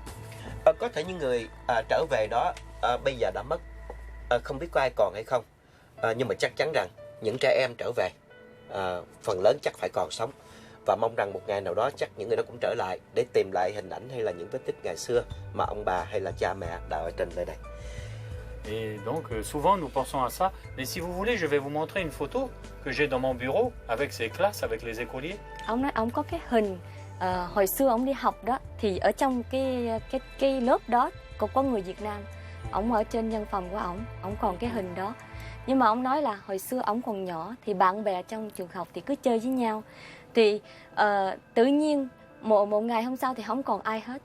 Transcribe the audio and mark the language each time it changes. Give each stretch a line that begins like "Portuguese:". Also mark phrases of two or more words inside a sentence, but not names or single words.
Vietnamese: Có thể những người trở về đó bây giờ đã mất, không biết có ai còn hay không, nhưng mà chắc chắn rằng những trẻ em trở về phần lớn chắc phải còn sống, và mong rằng một ngày nào đó chắc những người đó cũng trở lại để tìm lại hình ảnh hay là những vết tích ngày xưa mà ông bà hay là cha mẹ đã ở trên nơi này.
French: Et donc souvent nous pensons à ça, mais si vous voulez je vais vous montrer une photo que j'ai dans mon bureau avec ces classes, avec les écoliers.
Vietnamese: Ông nói ông có cái hình hồi xưa ông đi học đó, thì ở trong cái lớp đó còn có người Việt Nam. Ông ở trên văn phòng của ông còn cái hình đó. Nhưng mà ông nói là hồi xưa ông còn nhỏ thì bạn bè trong trường học thì cứ chơi với nhau. Thì tự nhiên một ngày hôm sau thì không còn ai hết.